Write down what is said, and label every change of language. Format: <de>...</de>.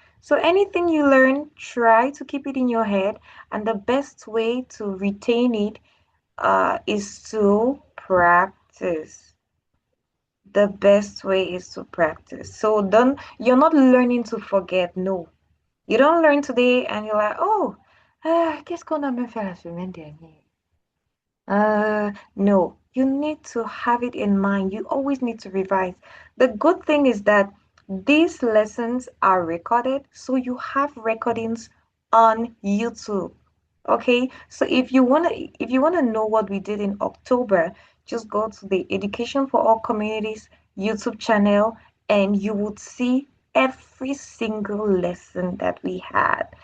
<en>So anything you learn, try to keep it in your head. And the best way to retain it is to practice. The best way is to practice. So you're not learning to forget. No. You don't learn today and you're like, oh,</en> <fr>qu'est-ce qu'on a même fait la semaine dernière?</fr> <en>No, you need to have it in mind. You always need to revise. The good thing is that these lessons are recorded, so you have recordings on YouTube. Okay, so if you wanna know what we did in October, just go to the Education for All Communities YouTube channel and you would see every single lesson that we had.</en>